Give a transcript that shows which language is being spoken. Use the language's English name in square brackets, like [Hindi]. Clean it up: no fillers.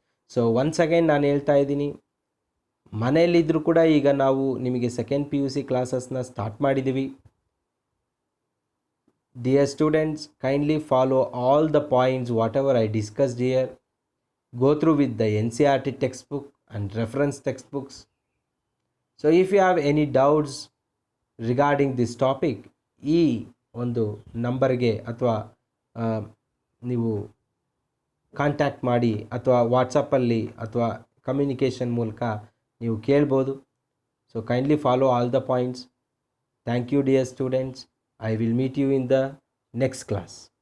[Kannada] So once again ನಾನು ಹೇಳ್ತಾ ಇದ್ದೀನಿ, ಮನೆಯಲ್ಲಿದ್ದರೂ ಕೂಡ ಈಗ ನಾವು ನಿಮಗೆ ಸೆಕೆಂಡ್ PUC ಕ್ಲಾಸಸ್ನ ಸ್ಟಾರ್ಟ್ ಮಾಡಿದ್ದೀವಿ. [English] Dear students, kindly follow all the points whatever I discussed here. Go through with the NCERT textbook and reference textbooks. So if you have any doubts regarding this topic, [Kannada] ಈ ಒಂದು ನಂಬರ್ಗೆ ಅಥವಾ ನೀವು contact ಮಾಡಿ ಅಥವಾ ವಾಟ್ಸಪ್ಪಲ್ಲಿ ಅಥವಾ ಕಮ್ಯುನಿಕೇಷನ್ ಮೂಲಕ ನೀವು ಕೇಳ್ಬೋದು. [English] So kindly follow all the points. Thank you dear students. I will meet you in the next class.